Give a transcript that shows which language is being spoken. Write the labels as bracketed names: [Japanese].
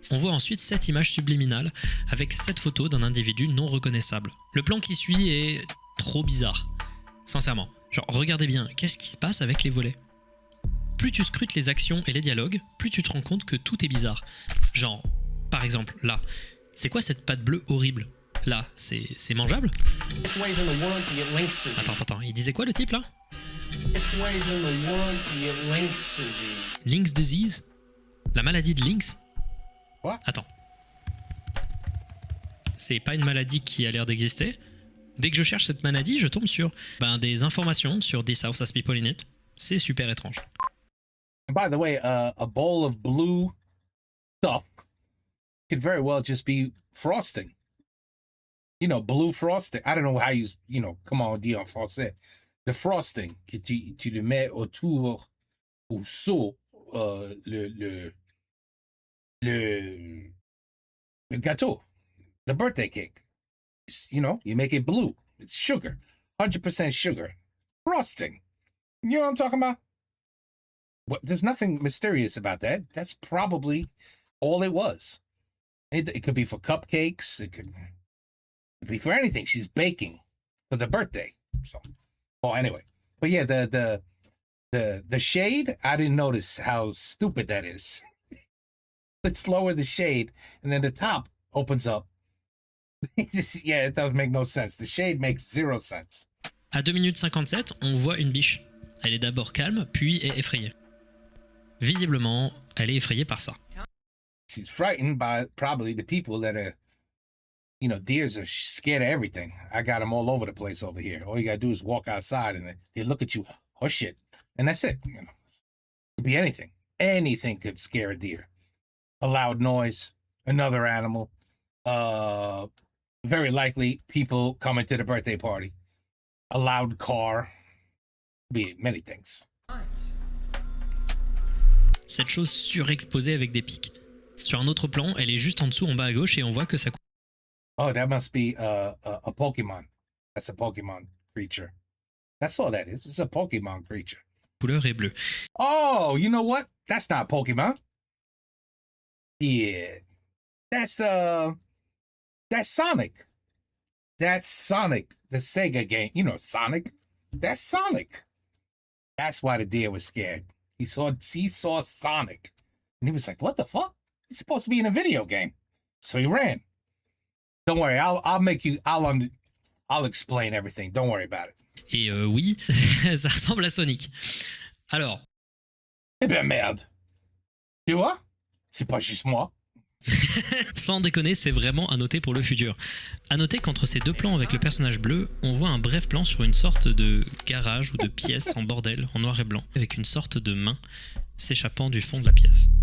[French] On voit ensuite 7 images subliminales, avec 7 photos d'un individu non reconnaissable. Le plan qui suit est trop bizarre. Sincèrement. Genre, regardez bien, qu'est-ce qui se passe avec les volets ? Plus tu scrutes les actions et les dialogues, plus tu te rends compte que tout est bizarre. Genre, par exemple, là, c'est quoi cette pâte bleue horrible ? Là, c'est mangeable ? [English] This way's in the world to get Lynx disease. [French] Attends, il disait quoi le type là ? [English] This way's in the world to get Lynx disease. [French] Lynx disease ? La maladie de Lynx ? Quoi ? Attends. C'est pas une maladie qui a l'air d'exister ? Dès que je cherche cette maladie, je tombe sur des informations sur This House Has People in It. C'est super étrange. [English] And by the way, a bowl of blue stuff could very well just be frosting. You know, blue frosting. I don't know how [French] comment on dit en français. [English] The frosting [French] que tu le mets autour ou sur le gâteau, [English] the birthday cake. You know, you make it blue. It's sugar, 100% sugar. Frosting. You know what I'm talking about? There's nothing mysterious about that. That's probably all it was. It could be for cupcakes. It could be for anything. She's baking for the birthday. So, anyway. But yeah, the shade, I didn't notice how stupid that is. Let's lower the shade, and then the top opens up. It doesn't make no sense. The shade makes 0 sense. [French] À 2 minutes 57, on voit une biche. Elle est d'abord calme, puis est effrayée. Visiblement, elle est effrayée par ça. [English] She's frightened by probably the people that are, deers are scared of everything. I got them all over the place over here. All you gotta do is walk outside and they look at you, oh shit. And that's it. It could be anything. Anything could scare a deer. A loud noise, another animal, very likely people coming to the birthday party, a loud car, be many things. [French] Cette chose surexposée avec des pics. Sur un autre plan, elle est juste en dessous en bas à gauche et on voit que sa [English] Oh, that must be a Pokemon. That's a Pokemon creature. That's all that is. It's a Pokemon creature. [French] couleur est bleue. [English] Oh, you know what? That's not Pokemon. Yeah. That's Sonic. That's Sonic, the Sega game. You know Sonic. That's Sonic. That's why the deer was scared. He saw Sonic. And he was like, what the fuck? He's supposed to be in a video game. So he ran. Don't worry, I'll explain everything. Don't worry about it. [French] Et oui, ça ressemble à Sonic. Alors, Eh ben merde. Tu vois? C'est pas juste moi. sans déconner, c'est vraiment à noter pour le futur. À noter qu'entre ces deux plans avec le personnage bleu, on voit un bref plan sur une sorte de garage ou de pièce en bordel, en noir et blanc, avec une sorte de main s'échappant du fond de la pièce.